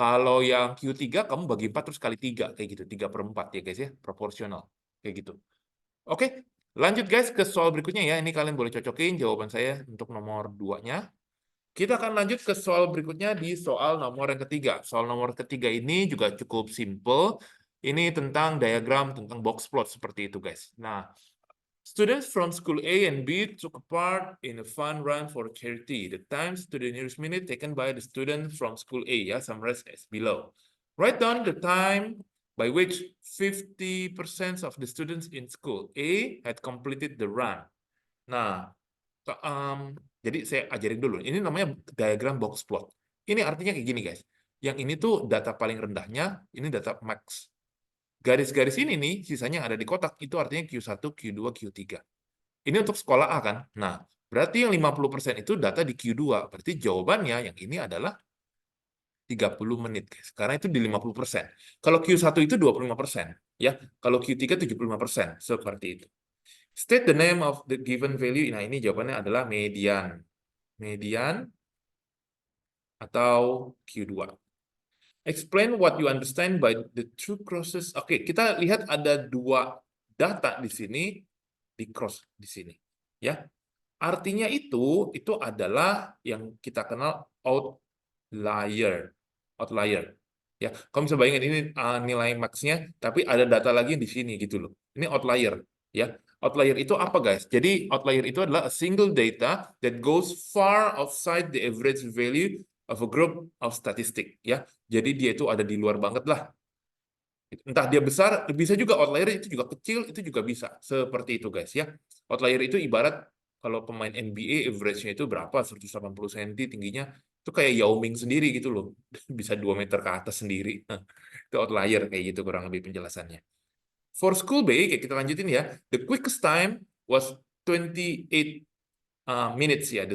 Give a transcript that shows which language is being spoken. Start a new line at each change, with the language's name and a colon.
Indonesian: Kalau yang Q3 kamu bagi 4 terus kali 3 kayak gitu. 3/4 ya guys ya, proporsional. Kayak gitu. Oke, lanjut guys ke soal berikutnya ya. Ini kalian boleh cocokin jawaban saya untuk nomor 2-nya. Kita akan lanjut ke soal berikutnya di soal nomor yang ketiga. Soal nomor ketiga ini juga cukup simple. Ini tentang diagram, tentang box plot seperti itu guys.
English: Nah, students from school A and B took part in a fun run for charity. The times to the nearest minute taken by the student from school A, ya, summarized as below. Write down the time by which 50% of the students in school A had completed the run.
Indonesian: Nah, jadi saya ajarin dulu. Ini namanya diagram box plot. Ini artinya kayak gini, guys. Yang ini tuh data paling rendahnya, ini data max. Garis-garis ini nih, sisanya ada di kotak, itu artinya Q1, Q2, Q3. Ini untuk sekolah A kan? Nah, berarti yang 50% itu data di Q2. Berarti jawabannya yang ini adalah 30 menit, guys. Karena itu di 50%. Kalau Q1 itu 25%, ya. Kalau Q3 75%, seperti itu.
English: State the name of the given value.
Indonesian: Nah, ini jawabannya adalah median. Median atau Q2.
English: Explain what you understand by the two crosses.
Indonesian: Oke, kita lihat ada dua data di sini, di cross di sini. Ya, artinya itu adalah yang kita kenal outlier. Outlier. Ya, kamu bisa bayangin ini nilai max-nya, tapi ada data lagi di sini gitu loh. Ini outlier. Ya, outlier itu apa guys? Jadi outlier itu adalah
English: a single data that goes far outside the average value of a group of statistic.
Indonesian: Ya, jadi dia itu ada di luar banget lah. Entah dia besar, bisa juga outlier itu juga kecil, itu juga bisa. Seperti itu guys ya. Outlier itu ibarat kalau pemain NBA average-nya itu berapa? 180 cm tingginya. Itu kayak Yao Ming sendiri gitu loh. Bisa 2 meter ke atas sendiri. Itu outlier kayak gitu kurang lebih penjelasannya.
English: For school B,
Indonesian: kayak kita lanjutin ya.
English: The quickest time was 28 minutes ya.